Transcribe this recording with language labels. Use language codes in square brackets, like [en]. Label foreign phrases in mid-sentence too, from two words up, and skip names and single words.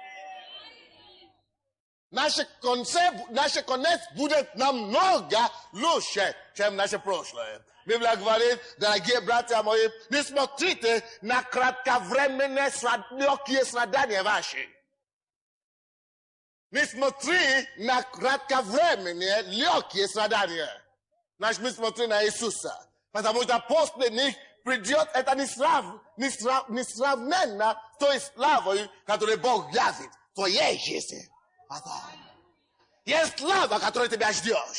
[ru] Наш конец будет намного лучше, чем наше прошлое. Библия говорит, дорогие братья мои, не смотрите на кратковременные легкие страдания ваши. Не смотри на кратко времени легкие страдания. Наш мы смотрим на Иисуса. Потому что после них придет это несравненно с той славой, которую Бог явит в твоей жизни. Есть слава, которая тебя ждет.